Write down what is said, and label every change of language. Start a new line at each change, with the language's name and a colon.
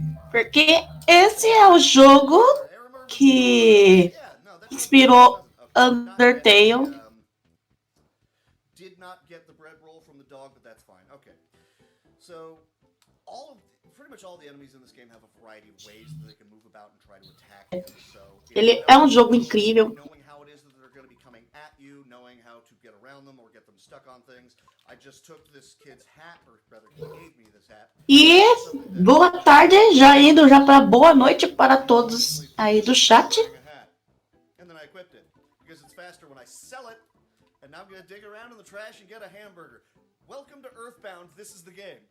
Portuguese: Porque esse é o jogo que inspirou Undertale.
English: Did not get the bread roll from the dog, but that's fine. Okay. So, pretty much all the enemies in this game have a variety of ways that they can move about and try to attack you. So,
Portuguese: ele é um jogo incrível.
English: Knowing how it is that they're going to be coming at you, knowing how to get around them or get them stuck on things. I just took this kid's hat, or rather, he gave me this hat.
Portuguese: E boa tarde, já indo já para boa noite para todos aí do chat.
English: And then I equipped it because it's faster when I sell it. And now I'm going to dig around in the trash and get a hamburger. Welcome to Earthbound, this is the game.